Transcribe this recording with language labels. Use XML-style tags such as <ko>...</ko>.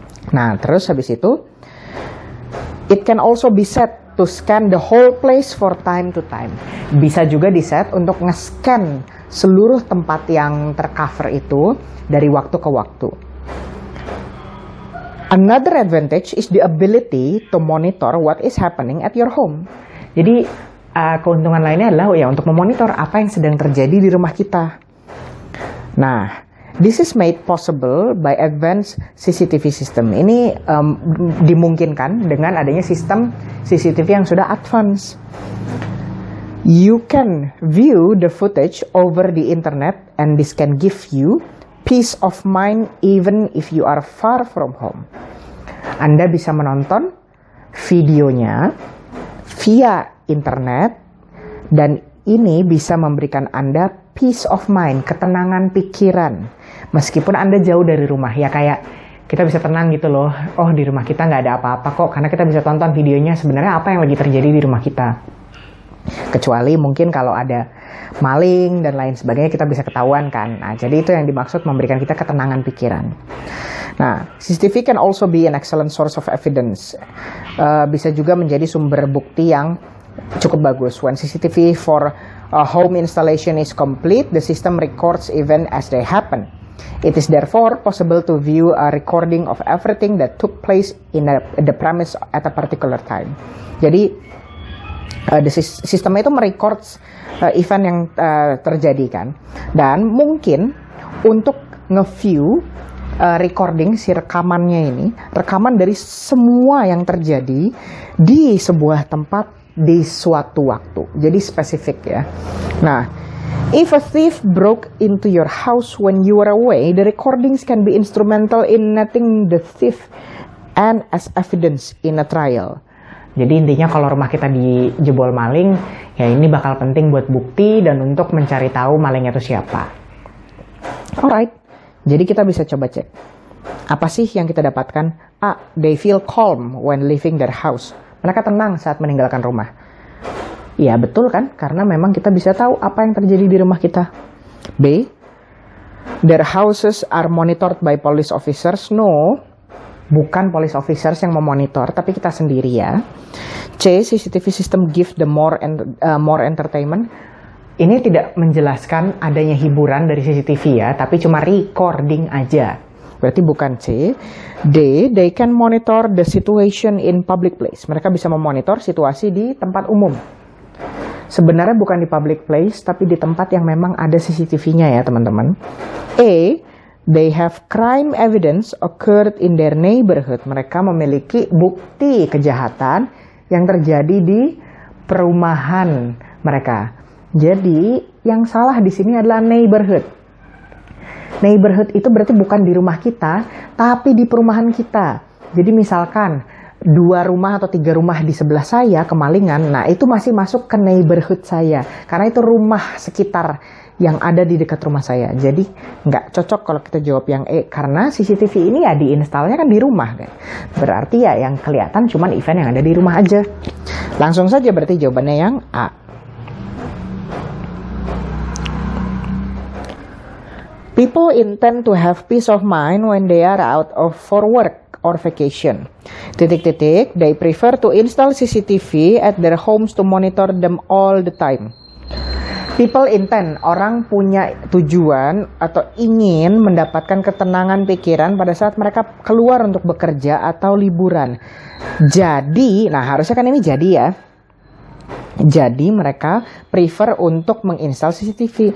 <id>Nah, terus habis itu,</id> <en>it can also be set to scan the whole place for time to time.</en> <id>Bisa juga di-set untuk nge-scan seluruh tempat yang tercover itu dari waktu ke waktu.</id> <en>Another advantage is the ability to monitor what is happening at your home.</en> <id>Jadi, keuntungan lainnya adalah ya untuk memonitor apa yang sedang terjadi di rumah kita.</id> <en>Nah, this is made possible by advanced CCTV system.</en> <id>Ini dimungkinkan dengan adanya sistem CCTV yang sudah advance.</id> <en>You can view the footage over the internet and this can give you peace of mind even if you are far from home.</en> <id>Anda bisa menonton videonya via internet dan ini bisa memberikan Anda</id> <en>peace of mind,</en> <id>ketenangan pikiran. Meskipun Anda jauh dari rumah, ya kayak kita bisa tenang gitu loh. Oh, di rumah kita nggak ada apa-apa kok, karena kita bisa tonton videonya sebenarnya apa yang lagi terjadi di rumah kita. Kecuali mungkin kalau ada maling dan lain sebagainya, kita bisa ketahuan kan. Nah, jadi itu yang dimaksud memberikan kita ketenangan pikiran.</id> <en>Nah, CCTV can also be an excellent source of evidence.</en> <id>Bisa juga menjadi sumber bukti yang cukup bagus.</id> <en>When CCTV for home installation is complete, the system records events as they happen. It is therefore possible to view a recording of everything that took place in the premise at a particular time.</en> <id>Jadi, sistem itu merecords event yang terjadi kan. Dan mungkin untuk nge-view recording si rekamannya ini, rekaman dari semua yang terjadi di sebuah tempat di suatu waktu. Jadi spesifik ya.</id> <en>Nah, if a thief broke into your house when you were away, the recordings can be instrumental in netting the thief and as evidence in a trial.</en> <id>Jadi intinya kalau rumah kita dijebol maling, ya ini bakal penting buat bukti dan untuk mencari tahu malingnya itu siapa. Alright, jadi kita bisa coba cek. Apa sih yang kita dapatkan? A.</id> <en>They feel calm when leaving their house.</en> <id>Mereka tenang saat meninggalkan rumah. Ya betul kan, karena memang kita bisa tahu apa yang terjadi di rumah kita. B.</id> <en>Their houses are monitored by police officers.</en> <id>No, bukan police officers yang memonitor, tapi kita sendiri ya. C.</id> <en>CCTV system give the more entertainment.</en> <id>Ini tidak menjelaskan adanya hiburan dari CCTV ya, tapi cuma recording aja. Berarti bukan C. D.</id> <en>They can monitor the situation in public place.</en> <id>Mereka bisa memonitor situasi di tempat umum. Sebenarnya bukan di public place, tapi di tempat yang memang ada CCTV-nya ya teman-teman. A.</id> <en>They have crime evidence occurred in their neighborhood.</en> <id>Mereka memiliki bukti kejahatan yang terjadi di perumahan mereka. Jadi yang salah di sini adalah neighborhood. Neighborhood itu berarti bukan di rumah kita, tapi di perumahan kita. Jadi misalkan 2 rumah atau 3 rumah di sebelah saya kemalingan, nah itu masih masuk ke neighborhood saya. Karena itu rumah sekitar yang ada di dekat rumah saya. Jadi nggak cocok kalau kita jawab yang E, karena CCTV ini ya diinstalnya kan di rumah kan. Berarti ya yang kelihatan cuma event yang ada di rumah aja. Langsung saja berarti jawabannya yang A.</id> <en>People intend to have peace of mind when they are out for work or vacation. They prefer to install CCTV at their homes to monitor them all the time. People intend,</en> <id>orang punya tujuan atau ingin mendapatkan ketenangan pikiran pada saat mereka keluar untuk bekerja atau liburan. Jadi, nah harusnya kan ini jadi ya. Jadi mereka prefer untuk menginstal CCTV.</id>